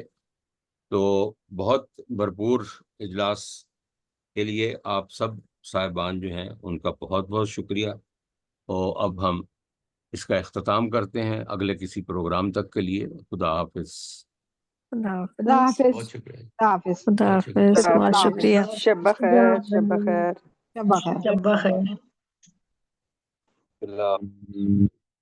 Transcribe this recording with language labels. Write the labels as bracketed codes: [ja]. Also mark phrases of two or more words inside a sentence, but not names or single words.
[ur] تو بہت بھرپور اجلاس کے لیے آپ سب صاحبان جو ہیں ان کا بہت بہت شکریہ، اور اب ہم اس کا اختتام کرتے ہیں اگلے کسی پروگرام تک کے لیے۔ خدا حافظ۔ خدا خدا حافظ، حافظ۔ بہت شکریہ، خدا حافظ۔ خدا بہت شکریہ۔ حافظ، بہت خدا حافظ، حافظ۔ شکریہ۔ شب بخیر، شب بخیر۔ شب بخیر۔ شب بخیر۔ اللہ